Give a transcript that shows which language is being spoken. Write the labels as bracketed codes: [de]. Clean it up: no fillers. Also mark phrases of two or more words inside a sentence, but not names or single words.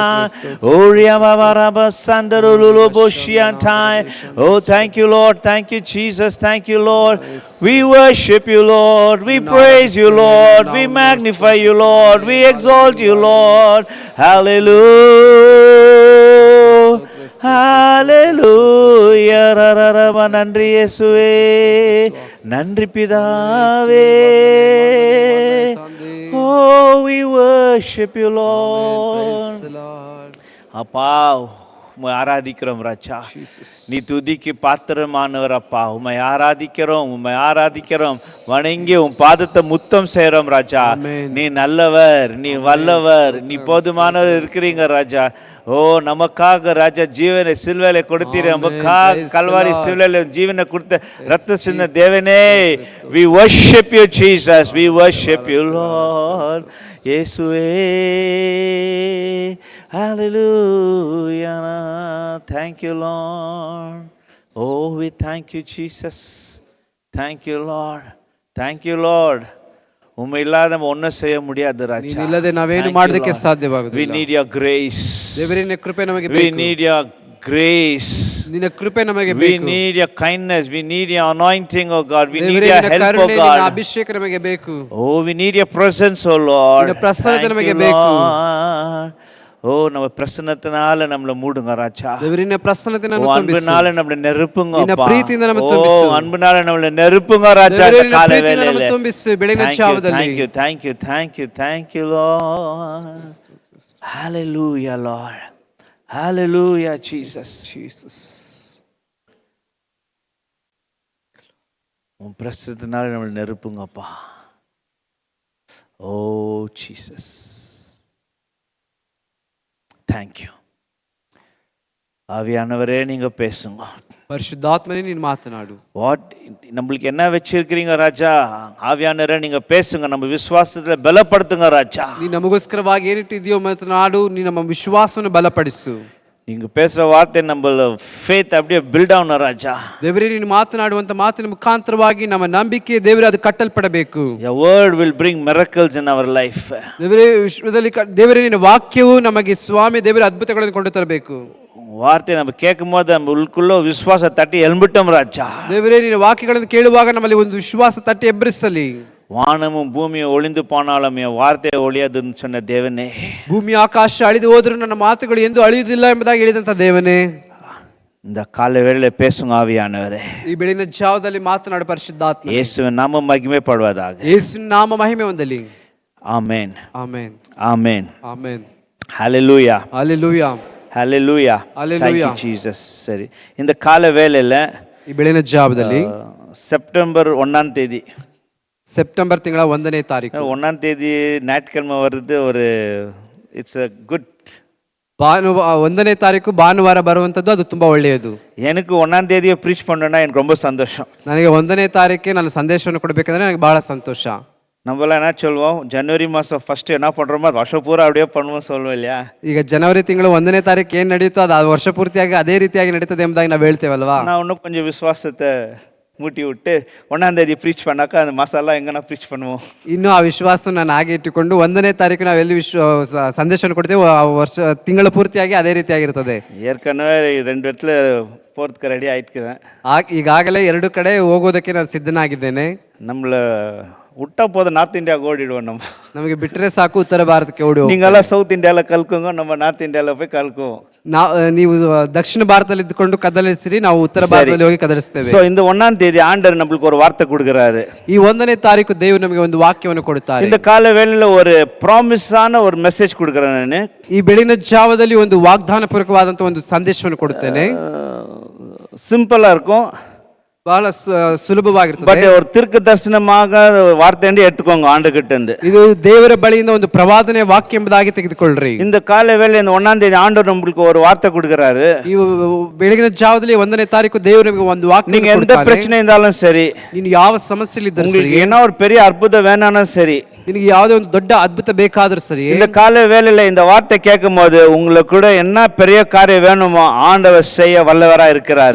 [en] Oh, Yavavaraba Sandarulu Boshiantai. Oh, thank you Lord, thank you Jesus, thank you Lord. We worship you Lord, we praise you Lord, we magnify you Lord, we exalt you Lord. Hallelujah, hallelujah, rararaba. [ta] நன்றி இயேசுவே, நன்றி பிதாவே. [en] Oh, we worship you Lord. [ta] அப்பா உம்மை ஆராதிக்கிறோம் ராஜா, நீ துதிக்கு பாத்திரமானவர் அப்பா. உம்மை ஆராதிக்கிறோம், உம்மை ஆராதிக்கிறோம், வணங்கி உன் பாதத்தை முத்தம் செய்றோம் ராஜா. நீ நல்லவர், நீ வல்லவர், நீ போதுமானவர் இருக்கிறீங்க ராஜா. ஓ, நமக்காக ராஜா ஜீவனை சிலுவையில கொடுத்தீர், நமக்காக கல்வாரி சிலுவையில ஜீவனை கொடுத்த ரத்த சிந்த தேவனே. [en] we worship you Jesus, we worship you Lord. [ta] இயேசுவே, [en] hallelujah, thank you Lord. Oh, we thank you Jesus, thank you Lord, thank you Lord. [ta] உம்மை இல்லாத நம்ம ஒன்றும் செய்ய முடியாது ராஜா. [kn] ನೀನು ಇಲ್ಲದೆ ನಾವೇನು ಮಾಡೋದಕ್ಕೆ [en] we [kn] ಸಾಧ್ಯವಾಗುವುದಿಲ್ಲ. [en] need your grace, [kn] ದೇವರೇ ನಿನ್ನ ಕೃಪೆ ನಮಗೆ [en] we [kn] ಬೇಕು. [en] need your grace, [kn] ನಿನ್ನ ಕೃಪೆ ನಮಗೆ [en] we [kn] ಬೇಕು. [en] need your kindness, we need your anointing oh God, we need [kn] ದೇವರೇ [en] your [kn] ನಿನ್ನ [en] help oh [kn] ಕರುಣೆ, ನಿನ್ನ [en] God. [kn] ಅಭಿಷೇಕ ನಮಗೆ ಬೇಕು. [en] Oh, we need your presence oh Lord, [kn] ನಿನ್ನ ಪ್ರಸನ್ನತೆ [en] Thank [kn] ನಮಗೆ [en] you, [kn] ಬೇಕು. [en] Lord. [ta] ஓ, நம்ம பிரசன்னத்தினால நம்மள மூடுங்க ராஜா. [kn] ದೇವರೇ ನಿನ್ನ ಪ್ರಸನ್ನತೆ [ta] ஓ, [kn] ನಮ್ಮನ್ನು ತುಂಬಿಸು. [ta] அன்புனால நம்மள நெருப்புங்க [kn] ನಿನ್ನ [ta] அப்பா. [kn] ಪ್ರೀತಿಯಿಂದ ನಮ್ಮನ್ನು [ta] ஓ, [kn] ತುಂಬಿಸು. [ta] அன்புனால நம்மள நெருப்புங்க ராஜா. [kn] ದೇವರೇ [ta] இந்த [kn] ನಿನ್ನ [ta] காலை [kn] ಪ್ರೀತಿಯಿಂದ [ta] வேளையில [kn] ನಮ್ಮನ್ನು ತುಂಬಿಸು ಬೆಳಗಿನ [en] Thank you, [kn] ಜಾವದಲ್ಲಿ. [en] thank you, thank you, thank you, thank you Lord. Hallelujah Lord, hallelujah Jesus. [ta] உன் பிரசன்னத்தினால நம்மள நெருப்புங்கப்பா. [en] ஓ Jesus, thank you. [ta] ஆவியானவரே, நீங்க பேசுங்க. [kn] ಪರಿಶುದ್ಧಾತ್ಮನೇ ನೀನು ಮಾತನಾಡು. [ta] வாட் நம்மளுக்கு என்ன வச்சிருக்கிறீங்க ராஜா? ஆவியானவரே, நீங்க பேசுங்க, நம்ம விசுவாசத்துல பலப்படுத்துங்க ராஜா. [kn] ನೀ ನಮಗೋಸ್ಕರವಾಗಿ ಏನಿಟ್ಟಿದೆಯೋ ಮಾತನಾಡು, ನೀ ನಮ್ಮ ವಿಶ್ವಾಸವನ್ನು ಬಲಪಡಿಸು. [ta] நீங்க பேசுற வார்த்தை நம்ம ஃபேத் அப்படியே பில்ட் ஆகணும் ராஜா. [kn] ದೇವರೇ, ನೀನು ಮಾತನಾಡುವಂತ ಮಾತಿನ ಮುಖಾಂತರವಾಗಿ ನಮ್ಮ ನಂಬಿಕೆ ದೇವರೇ ಅದು ಕಟ್ಟಲ್ಪಡಬೇಕು. [en] Your word will bring miracles in our life. [kn] ದೇವರೇ, ವಿಶ್ವದಲ್ಲಿ ದೇವರೇ ನಿನ್ನ ವಾಕ್ಯವು ನಮಗೆ ಸ್ವಾಮಿ ದೇವರೇ ಅದ್ಭುತಗಳನ್ನು ಕೊಂಡು ತರಬೇಕು. [ta] வார்த்தை நம்ம கேட்கும் போது நம்ம உள்ளுக்குள்ள விசுவாச தட்டி எழும்பிட்டோம் ராஜா. [kn] ದೇವರೇ, ನಿನ್ನ ವಾಕ್ಯಗಳನ್ನು ಕೇಳುವಾಗ ನಮ್ಮಲ್ಲಿ ಒಂದು ವಿಶ್ವಾಸ ತಟ್ಟಿ ಎಬ್ಬರಿಸಲಿ. [ta] வானமும் பூமியும் ஒளிந்து போனாலும் என் வார்த்தையை ஒளியாதுன்னு சொன்ன தேவனே, [kn] ಭೂಮಿ ಆಕಾಶ ಅಳಿದು ಹೋದರೂ ನನ್ನ ಮಾತುಗಳು ಎಂದು ಅಳಿಯುವುದಿಲ್ಲ ಎಂಬುದಾಗಿ ಹೇಳಿದಂತ ದೇವನೇ, [ta] இந்த காலை வேளையில பேசுங்க ஆவியானவரே. [kn] ಈ ಬೆಳಗಿನ ಜಾವದಲ್ಲಿ ಮಾತನಾಡು ಪರಿಶುದ್ಧಾತ್ಮ. [ta] இயேசுவின் நாமம் மகிமைப்படுவதாக. [kn] ಯೇಸುವಿನ ನಾಮ ಮಹಿಮೆ ಹೊಂದಲಿ. [ta] ஆமென், [kn] ಆಮೆನ್, [ta] ஆமென், [kn] ಆಮೆನ್. [ta] ஹalleluya, [kn] ಹಲ್ಲೆಲೂಯಾ, [ta] ஹalleluya, [en] Hallelujah. thank you Jesus. [ta] சரி, இந்த காலை வேளையில [kn] ಈ ಬೆಳಗಿನ ಜಾವದಲ್ಲಿ [ta] செப்டம்பர் 1ஆம் தேதி, [kn] ಸೆಪ್ಟೆಂಬರ್ ತಿಂಗಳ 1ನೇ ತಾರೀಕು [ta] 1ஆம் தேதி ஞாயிற்றுக்கிழமை வருது. ஒரு [en] it's a good. [kn] 1ನೇ ತಾರೀಕು ಭಾನುವಾರ ಬರುವಂತದ್ದು, ಅದು ತುಂಬಾ ಒಳ್ಳೆಯದು. [ta] எனக்கு 1ஆம் தேதியை ப்ரீச் பண்ணணும்னா எனக்கு ரொம்ப சந்தோஷம். [kn] ನನಗೆ 1ನೇ ತಾರೀಕಿಗೆ ನಾನು ಸಂದೇಶವನ್ನು ಕೊಡಬೇಕಂದ್ರೆ ನನಗೆ ಬಹಳ ಸಂತೋಷ. [ta] நம்மளாம் என்ன சொல்லுவோம், ஜனவரி மாதம் ஃபர்ஸ்ட் என்ன பண்ணுறோமோ அது வருஷம் பூரா அப்படியே பண்ணுவோம் சொல்லுவோம் இல்லையா? [kn] ಈಗ ಜನವರಿ ತಿಂಗಳು 1ನೇ ತಾರೀಕು ಏನು ನಡೆಯುತ್ತೋ ಅದು ವರ್ಷ ಪೂರ್ತಿಯಾಗಿ ಅದೇ ರೀತಿಯಾಗಿ ನಡೀತದೆ ಎಂಬುದಾಗಿ ನಾವು ಹೇಳ್ತೇವಲ್ವಾ? [ta] நான் இன்னும் கொஞ்சம் விசுவாசத்தை மூட்டி விட்டு 1ஆம் தேதி ப்ரீச் பண்ணாக்கா அந்த மசாலா எங்கன்னா ப்ரீச் பண்ணுவோம். [kn] ಇನ್ನು ಆ ವಿಶ್ವಾಸ ನಾನು ಹಾಗೆ ಇಟ್ಟುಕೊಂಡು 1ನೇ ತಾರೀಕು ನಾವು ಎಲ್ಲಿ ಸಂದೇಶವನ್ನು ಕೊಡ್ತೇವೆ ಆ ವರ್ಷ ತಿಂಗಳ ಪೂರ್ತಿಯಾಗಿ ಅದೇ ರೀತಿಯಾಗಿರ್ತದೆ. [ta] ஏற்கனவே 2 இடத்துல போகிறதுக்கு ரெடி ஆயிட்டுக்கிறேன். [kn] ಈಗಾಗಲೇ 2 ಕಡೆ ಹೋಗೋದಕ್ಕೆ ನಾನು ಸಿದ್ಧನಾಗಿದ್ದೇನೆ. [ta] நம்மள விட்டா போதும் நார்த் இந்தியாவுக்கு ஓடிடுவோம் நம்ம. [kn] ನಮಗೆ ಬಿಟ್ಟರೆ ಸಾಕು ಉತ್ತರ ಭಾರತಕ್ಕೆ ಓಡಿ ಹೋಗ್ತೀವಿ. [ta] நீங்கெல்லாம் சவுத் இந்தியாவில் கலக்குங்க, நம்ம நார்த் இந்தியாவில் போய் கலக்குவோம். [kn] ನೀವು ದಕ್ಷಿಣ ಭಾರತದಲ್ಲಿ ಇದ್ದುಕೊಂಡು ಕದಲಿಸಿರಿ, ನಾವು ಉತ್ತರ ಭಾರತದಲ್ಲಿ ಹೋಗಿ ಕದಲಿಸ್ತೇವೆ. [ta] ಸೊ இந்த 1ஆம் தேதி ஆண்டவர் நம்மளுக்கு ஒரு வார்த்தை கொடுக்குறாரு. [kn] ಈ 1ನೇ ತಾರೀಕು ದೇವರು ನಮಗೆ ಒಂದು ವಾಕ್ಯವನ್ನು ಕೊಡುತ್ತಾರೆ. [ta] இந்த கால வேளையில ஒரு ப்ராமிஸான ஒரு மெசேஜ் கொடுக்குறேன் ನಾನು. [kn] ಈ ಬೆಳಗಿನ ಜಾವದಲ್ಲಿ ಒಂದು ವಾಗ್ದಾನ ಪೂರ್ವಕವಾದಂತ ಒಂದು ಸಂದೇಶವನ್ನು ಕೊಡುತ್ತೇನೆ. [ta] சிம்பிளா இருக்கும், [kn] ಬಹಳ ಸುಲಭವಾಗಿರ್ತದೆ. [ta] பட் ஒரு தீர்க்க தரிசனமாக வார்த்தையை எடுத்துக்கோங்க ஆண்டுகிட்ட இருந்து. [kn] ಇದು ದೇವರ ಬಳಿಯಿಂದ ಒಂದು ಪ್ರವಾದನೆ ವಾಕ್ಯ ಎಂಬುದಾಗಿ ತೆಗೆದುಕೊಳ್ಳ್ರಿ. [ta] இந்த கால வேளையில இந்த 1ஆம் தேதி ஆண்டவர் நம்மளுக்கு ஒரு வார்த்தை கொடுக்குறாரு. [kn] ಈ ಬೆಳಗಿನ ಜಾವದಲ್ಲಿ 1ನೇ ತಾರೀಕು ದೇವರು ನಮಗೆ ಒಂದು ವಾಕ್ಯ [ta] நீங்க எந்த பிரச்சனை இருந்தாலும் சரி, [kn] ನೀನು ಯಾವ ಸಮಸ್ಯೆಯಲ್ಲಿ ಇದ್ದರೂ ಸರಿ, [ta] என்ன ஒரு பெரிய அற்புதம் வேணாலும் சரி, [kn] ನಿನಗೆ ಯಾವುದೇ ಒಂದು ದೊಡ್ಡ ಅದ್ಭುತ ಬೇಕಾದರೂ ಸರಿ, [ta] இந்த கால வேளையில இந்த வார்த்தை கேட்கும் போது உங்களுக்கு கூட என்ன பெரிய காரியம் வேணுமோ ஆண்டவர் செய்ய வல்லவரா இருக்கிறாரு.